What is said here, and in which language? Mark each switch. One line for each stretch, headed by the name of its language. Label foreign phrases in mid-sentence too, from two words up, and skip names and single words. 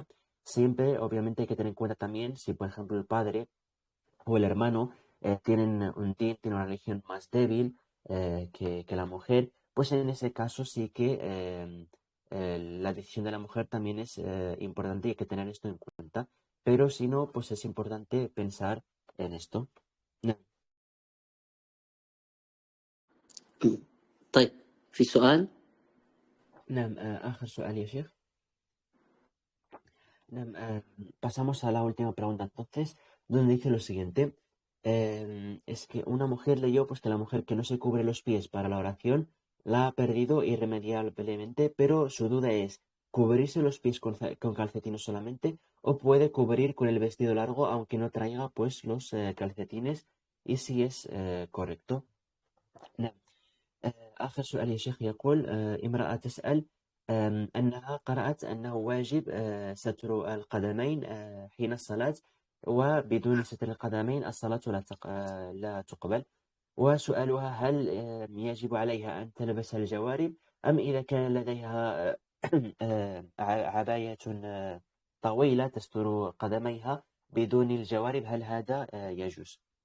Spanish: Siempre, obviamente, hay que tener en cuenta también si, por ejemplo, el padre o el hermano tienen una religión más débil que la mujer, pues en ese caso sí que la decisión de la mujer también es importante y hay que tener esto en cuenta. Pero si no, pues es importante pensar en esto.
Arabic: طيب، في سؤال؟ نعم. آخر سؤال يا شيخ.
Spanish: Pasamos a la última pregunta entonces, donde dice lo siguiente. Es que una mujer leyó pues que la mujer que no se cubre los pies para la oración la ha perdido irremediablemente, pero su duda es, ¿cubrirse los pies con calcetines solamente o puede cubrir con el vestido largo aunque no traiga pues los calcetines? Y si es correcto.
Arabic: نعم. آخر سؤال يا شيخ يقول امرأة تسأل أنها قرأت أنه واجب ستر القدمين حين الصلاة، وبدون ستر القدمين الصلاة لا تقبل. وسؤالها هل يجب عليها أن تلبس الجوارب، أم إذا كان لديها عباية طويلة تستر قدميها بدون الجوارب هل هذا يجوز؟